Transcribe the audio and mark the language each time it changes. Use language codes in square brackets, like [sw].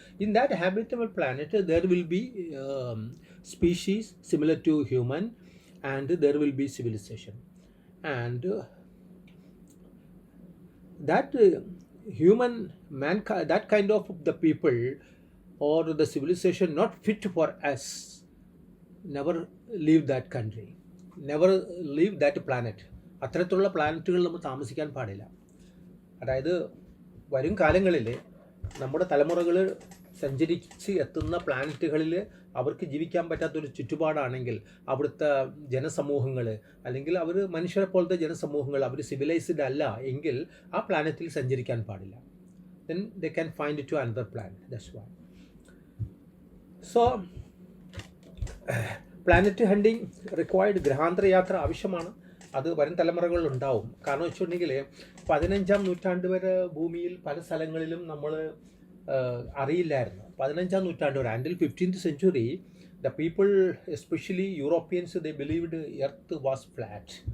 [en] In that habitable planet there will be species similar to human, and there will be civilization, and that human mankind, that kind of the people or the civilization not fit for us, never leave that country, never leave that planet. [ml] അത്തരത്തിലുള്ള പ്ലാനറ്റുകൾ നമ്മൾ താമസിക്കാൻ പാടില്ല. അതായത് വരും കാലങ്ങളിൽ നമ്മുടെ തലമുറകൾ സഞ്ചരിച്ച് എത്തുന്ന പ്ലാനറ്റുകളിൽ അവർക്ക് ജീവിക്കാൻ പറ്റാത്തൊരു ചുറ്റുപാടാണെങ്കിൽ അവിടുത്തെ ജനസമൂഹങ്ങൾ അല്ലെങ്കിൽ അവർ മനുഷ്യരെ പോലത്തെ ജനസമൂഹങ്ങൾ അവർ സിവിലൈസ്ഡ് അല്ല എങ്കിൽ ആ പ്ലാനറ്റിൽ സഞ്ചരിക്കാൻ പാടില്ല. [en] then they can find to another planet. That's why. So planet hunting required, [ml] ഗ്രഹാന്തര യാത്ര ആവശ്യമാണ്. അത് വരും തലമുറകളിൽ ഉണ്ടാവും. കാരണം വെച്ചിട്ടുണ്ടെങ്കിൽ 15-ാം നൂറ്റാണ്ട് വരെ ഭൂമിയിൽ പല സ്ഥലങ്ങളിലും നമ്മൾ അറിയില്ലായിരുന്നു. 15-ാം നൂറ്റാണ്ട് വരെ [en] until 15th century the people, especially Europeans, they believed earth was flat.